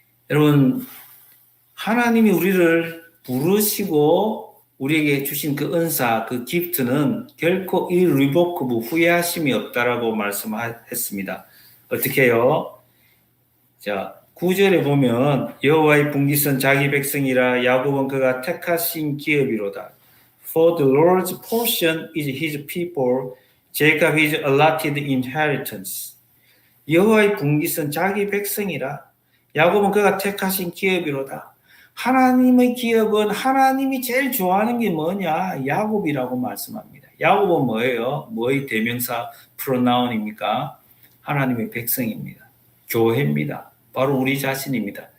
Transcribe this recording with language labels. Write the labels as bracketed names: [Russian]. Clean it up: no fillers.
[Korean] 여러분, 하나님이 우리를 부르시고 우리에게 주신 그 은사, 그 기프트는 결코 irrevocable, 후회하심이 없다라고 말씀했습니다. 어떻게 해요? 자, 9절에 보면 여호와의 분깃은 자기 백성이라 야곱은 그가 택하신 기업이로다. [English] For the Lord's portion is his people, Jacob his allotted inheritance. [Korean] 여호와의 분깃은 자기 백성이라 야곱은 그가 택하신 기업이로다. 하나님의 기업은 하나님이 제일 좋아하는 게 뭐냐? 야곱이라고 말씀합니다. 야곱은 뭐예요? 뭐의 대명사 프로나운입니까? 하나님의 백성입니다. 교회입니다. 바로 우리 자신입니다.